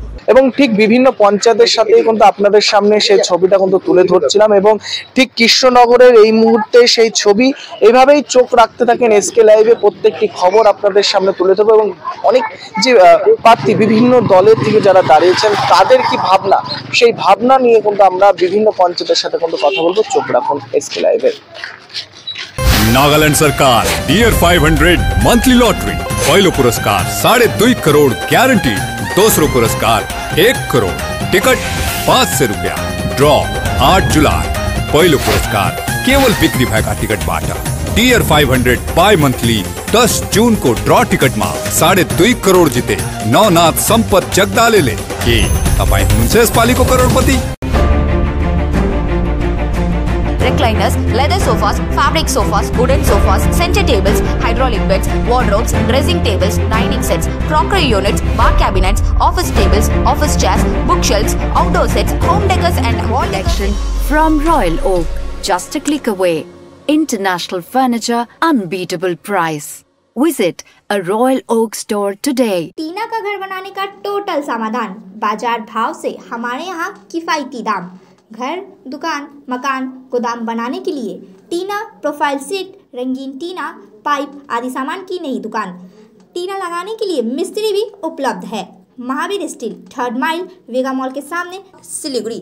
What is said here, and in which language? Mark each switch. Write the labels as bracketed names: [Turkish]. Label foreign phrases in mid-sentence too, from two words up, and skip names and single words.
[Bangla] এবং ঠিক বিভিন্ন পঞ্চায়েতের সাথেই কিন্তু আপনাদের সামনে সেই ছবিটা কিন্তু তুলে ধরছিলাম, এবং ঠিক কৃষ্ণনগরের এই মুহূর্তে সেই ছবি এভাবেই চোখ রাখতে থাকেন এসকে লাইভে। প্রত্যেকটি খবর আপনাদের সামনে তুলে ধরবো, এবং অনেক যে প্রার্থী বিভিন্ন দলের থেকে যারা দাঁড়িয়েছেন তাদের কি ভাবনা, সেই ভাবনা নিয়ে কিন্তু আমরা বিভিন্ন পঞ্চায়েতের সাথে কিন্তু কথা বলবো। চোখ রাখুন এসকে লাইভে। [Nepali] नागालैंड सरकार डियर 500 मंथली लॉटरी पहलो पुरस्कार 2.5 करोड़ गारंटी, दूसरो पुरस्कार 1 करोड़, टिकट 500 रुपया, ड्रॉ 8 जुलाई, पहलो पुरस्कार केवल बिक्री भएका टिकट बाटा डियर 500 बाय मंथली 10 जून [Hindi] को ड्रॉ टिकट में 2.5 करोड़ जिते [Nepali] नवनाथ संपत जगदाले के तपाईं हुनुहुन्छ यसपालिको करोडपति। [English] Recliners, leather sofas, fabric sofas, wooden sofas, center tables, hydraulic beds, wardrobes, dressing tables, dining sets, crockery units, bar cabinets, office tables, office chairs, bookshelves, outdoor sets, home decors and wall collection from Royal Oak. Just a click away. International furniture, unbeatable price. Visit a Royal Oak store today. [Hindi] टीना का घर बनाने का टोटल समाधान, बाजार भाव से हमारे यहाँ किफायती दाम। घर, दुकान, मकान, गोदाम बनाने के लिए टीना प्रोफाइल सीट, रंगीन टीना, पाइप आदि सामान की नई दुकान। टीना लगाने के लिए मिस्त्री भी उपलब्ध है। महावीर स्टील, 3rd माइल, वेगा मॉल के सामने, सिलीगुड़ी।